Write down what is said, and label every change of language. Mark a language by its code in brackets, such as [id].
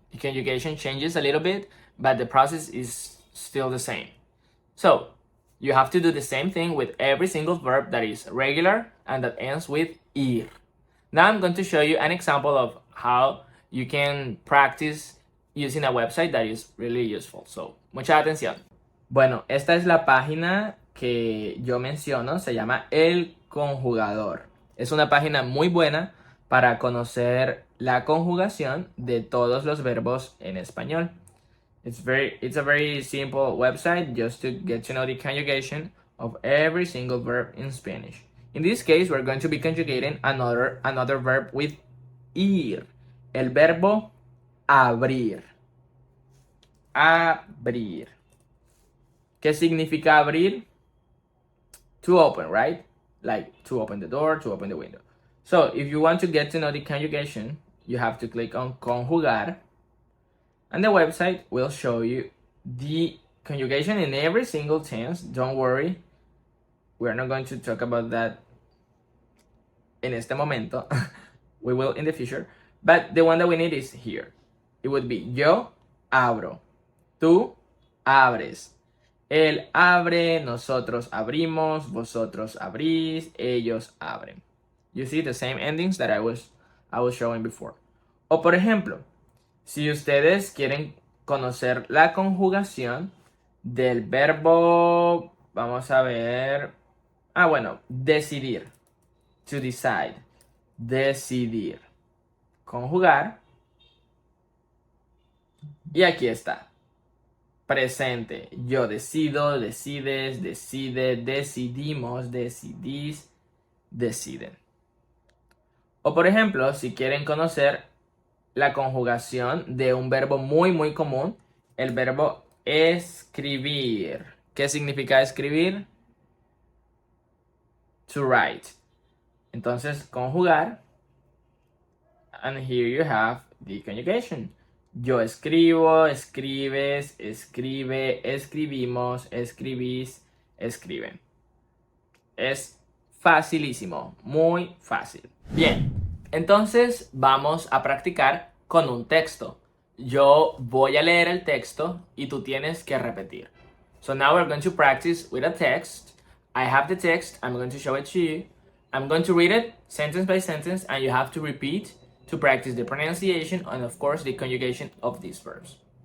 [en] The conjugation changes a little bit, but the process is still the same. So, you have to do the same thing with every single verb that is regular and that ends with ir. Now I'm going to show you an example of how you can practice using a website that is really useful. [es] So, mucha atención. Bueno, esta es la página que yo menciono, se llama El Conjugador. Es una página muy buena para conocer la conjugación de todos los verbos en español. [en] It's a very simple website just to get to know the conjugation of every single verb in Spanish. In this case, we're going to be conjugating another verb with ir. [es] El verbo abrir. Abrir. ¿Qué significa abrir? [en] To open, right? Like to open the door, to open the window. So if you want to get to know the conjugation, you have to click on conjugar. And the website will show you the conjugation in every single tense. Don't worry. We're not going to talk about that [es] en este momento. [en] We will in the future. But the one that we need is here. It would be [es] yo abro. Tú abres. Él abre, nosotros abrimos, vosotros abrís, ellos abren. [en] You see the same endings that I was showing before. [es] O por ejemplo, si ustedes quieren conocer la conjugación del verbo, vamos a ver, decidir, [en] to decide, [es] decidir, conjugar, Y aquí está. Presente. Yo decido, decides, decide, decidimos, decidís, deciden. O por ejemplo, si quieren conocer la conjugación de un verbo muy común, el verbo escribir. ¿Qué significa escribir? [en] To write. [es] Entonces, conjugar. [en] And here you have the conjugation. [es] Yo escribo, escribes, escribe, escribimos, escribís, escriben. Es facilísimo, muy fácil. Bien, entonces vamos a practicar con un texto. Yo voy a leer el texto y tú tienes que repetir. [en] So now we're going to practice with a text. I have the text, I'm going to show it to you. I'm going to read it sentence by sentence and you have to repeat to practice the pronunciation and of course the conjugation of these verbs.